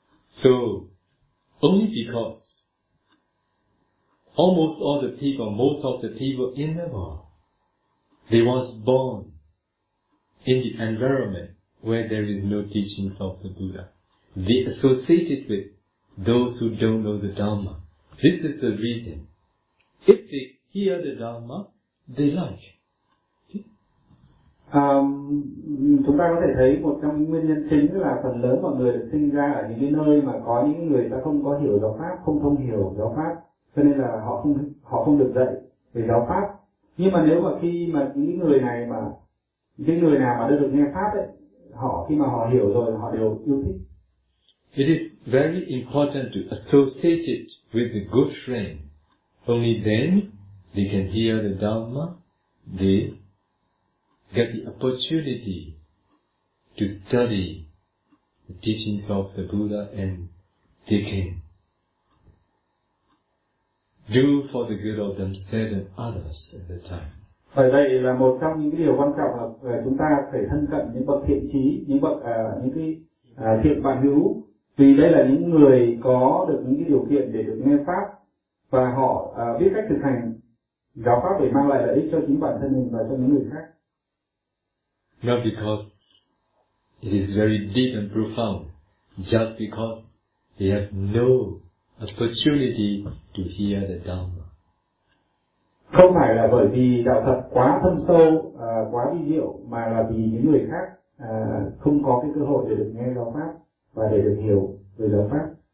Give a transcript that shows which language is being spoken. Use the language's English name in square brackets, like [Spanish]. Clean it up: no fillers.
[English] So, only because almost all the people, most of the people in the world, they was born in the environment where there is no teachings of the Buddha. They associated with those who don't know the Dharma. This is the reason. If they hear the Dharma, they like it. [Vietnamese] Chúng ta có thể thấy một trong những nguyên nhân chính là phần lớn mọi người được sinh ra ở những cái nơi mà có những người ta không có hiểu giáo pháp, không thông hiểu giáo pháp, cho nên là họ không được dạy về giáo pháp. Nhưng mà nếu mà khi mà những người nào mà đã được nghe pháp ấy, họ khi mà họ hiểu rồi, họ đều yêu thích. [English] It is very important to associate it with a good friend. Only then they can hear the Dharma, they get the opportunity to study the teachings of the Buddha, and they can do for the good of themselves and others at the time. [Vietnamese] Bởi vậy là một trong những cái điều quan trọng là chúng ta phải thân cận những bậc thiện trí, những bậc những cái thiện bạn hữu, vì đây là những người có được những cái điều kiện để được nghe pháp và họ biết cách thực hành giáo pháp để mang lại lợi ích cho chính bản thân mình và cho những người khác. [English] Not because it is very deep and profound, just because they have no opportunity to hear the Dhamma. [Vietnamese] Không phải là bởi vì đạo Phật quá thâm sâu, quá vi diệu, mà là vì những người khác không có cái cơ hội để được nghe giáo pháp và để được hiểu về giáo pháp.